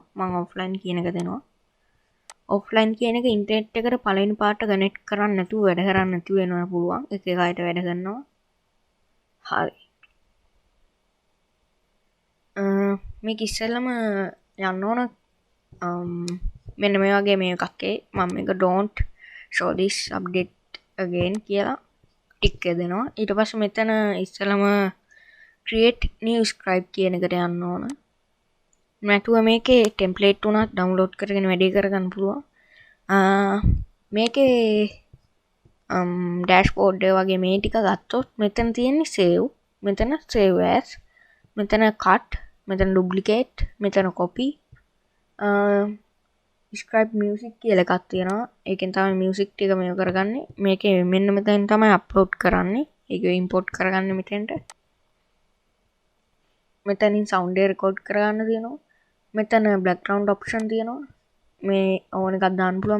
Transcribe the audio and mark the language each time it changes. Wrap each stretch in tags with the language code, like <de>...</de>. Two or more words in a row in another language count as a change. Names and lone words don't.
<si>මම offline කියන එක දෙනවා. offline කියන එක ඉන්ටර්නෙට් එකට පළවෙනි පාරට කනෙක්ට් කරන්න නැතුව වැඩ කරන්න නැතුව වෙනවා පුළුවන්. එක එකකට වැඩ කරනවා. හරි. මේක ඉස්සෙල්ලම යන්න ඕන මෙන්න මේ වගේ මේ එකක් මම මේක</si> <en>don't show this update again</en> <si>කියලා ටික් එක දෙනවා. ඊට පස්සේ මෙතන ඉස්සෙල්ලම</si> <en>create new scribe</en> <si>කියන එකට යන්න ඕන. නැතුව මේකේ template උනත් download කරගෙන වැඩේ කරගන්න පුළුවන්. මේකේ dashboard එක වගේ මේ ටික ගත්තොත් මෙතන තියෙන්නේ save, මෙතන</si> <en>save as,</en> <si>මෙතන cut, මෙතන duplicate, මෙතන copy,</si> <en>scribe music</en> <si>කියලා එකක් තියෙනවා. ඒකෙන් තමයි music ටික මේව කරගන්නේ. මේකේ මෙන්න මෙතෙන් තමයි upload කරන්නේ. ඒක import කරගන්නේ මෙතෙන්ට. මෙතනින් sound එක record කරගන්න තියෙනවා. මෙතන</si> <en>background option</en> <si>තියෙනවා. මේ ඕන එකක් දාන්න පුළුවන්.</si>